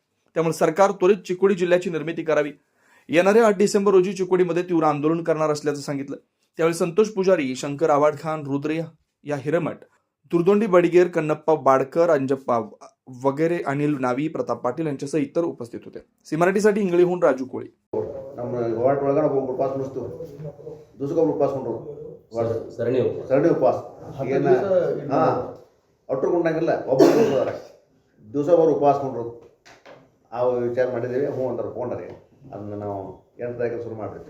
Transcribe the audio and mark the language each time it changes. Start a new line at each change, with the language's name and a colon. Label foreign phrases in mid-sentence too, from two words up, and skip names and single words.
Marathi: त्यामुळे सरकार त्वरित चिकोडी जिल्ह्याची निर्मिती करावी. येणाऱ्या 8 डिसेंबर रोजी चिकोडीमध्ये तीव्र आंदोलन करणार असल्याचं सांगितलं. त्यावेळी संतोष पुजारी, शंकर आवाडखान, रुद्र या हिरेमठ, दुर्दोंडी बडिगेर, कन्नप्पा बाडकर, अंजप्पा वगैरे, अनिल नावी, प्रताप पाटील यांच्यासह इतर उपस्थित होते. सी मराठीसाठी इंगळीहून राजू कोळी.
Kannada: ನಮ್ಮ ಹೋರಾಟ ಒಳಗಡೆ ಒಬ್ಬ ಉಪವಾಸ ಮುಗಿಸ್ತು, ದಿವಸಕ್ಕೊಬ್ಬರು ಉಪವಾಸ ಕೊಂಡ್ರು, ಸರಣಿ ಉಪವಾಸ ಏನು ಅಟ್ಟುಕೊಂಡಂಗಿಲ್ಲ, ಒಬ್ಬರು ದಿವಸ ಒಬ್ಬರು ಉಪವಾಸ ಕೊಂಡ್ರು. ಆ ವಿಚಾರ ಮಾಡಿದ್ದೀವಿ, ಹ್ಞೂ ಅಂತಾರೆ ಕೊಂಡ್ರಿ. ಅದನ್ನ ನಾವು 8 ತಾರೀಕು ಶುರು ಮಾಡಿರ್ತೀವಿ.